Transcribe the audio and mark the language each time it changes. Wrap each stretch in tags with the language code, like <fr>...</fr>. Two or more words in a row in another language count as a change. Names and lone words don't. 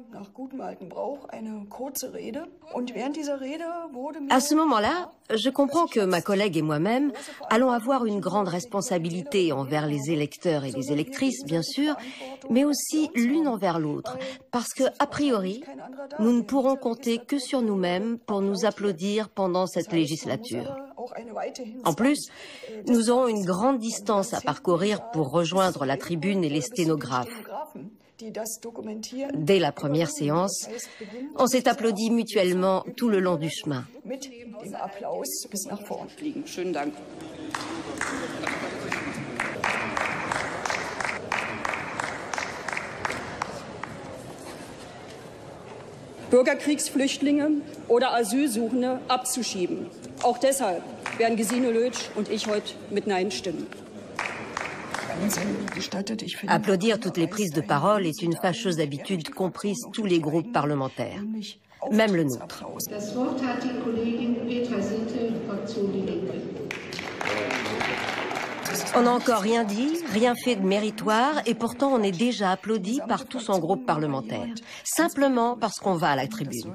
<fr>À ce moment-là, je comprends que ma collègue et moi-même allons avoir une grande responsabilité envers les électeurs et les électrices, bien sûr, mais aussi l'une envers l'autre, parce que, a priori, nous ne pourrons compter que sur nous-mêmes pour nous applaudir pendant cette législature. En plus, nous aurons une grande distance à parcourir pour rejoindre la tribune et les sténographes. Dès la première séance, on s'est applaudi mutuellement tout le long du chemin.</fr> <de>Bürgerkriegsflüchtlinge oder Asylsuchende abzuschieben. Auch deshalb werden Gesine Lötsch und ich heute mit Nein stimmen.</de> <fr>Applaudir toutes les prises de parole est une fâcheuse habitude qu'ont prise tous les groupes parlementaires, même le nôtre. On n'a encore rien dit, rien fait de méritoire, et pourtant on est déjà applaudi par tout son groupe parlementaire, simplement parce qu'on va à la tribune.</fr>